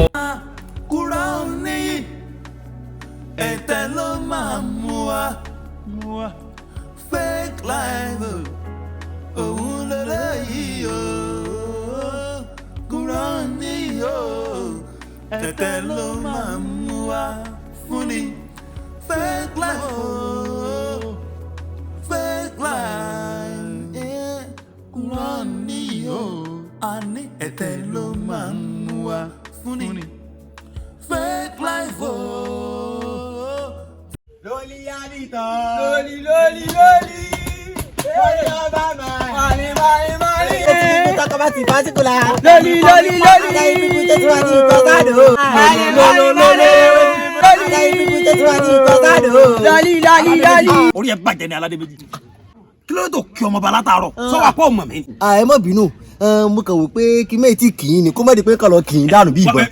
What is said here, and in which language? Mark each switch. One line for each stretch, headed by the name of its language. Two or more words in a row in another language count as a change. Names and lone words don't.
Yoruba: Kúrò ní ẹ̀tẹ̀ ló máa mú wa.
English: Fake life
Yoruba: òun lélẹ́yìí o. Kúrò ní o. Ẹ̀tẹ̀ ló máa mú wa fún ni.
English: Fake life fake life
Yoruba: kúrò ní o. A ní ẹ̀tẹ̀ ló máa mú wa fún ni.
English: Fake life
Yoruba: Lórí àbítọ̀. Lórí. Lórí ọba máa. Mari.
English: Talk about the particular.
Yoruba: Lórí. orí ẹ bàjẹ́ ní aládé méjì kí ló tó kí ọmọ bá látàárọ̀ sọ wà pọ̀ mọ̀ mi. ẹ má bínú mo kàn wò pé kí mẹ́ẹ̀ tí kì í ni kó má di pé kàn lọ kì í dànù bí ìbọn.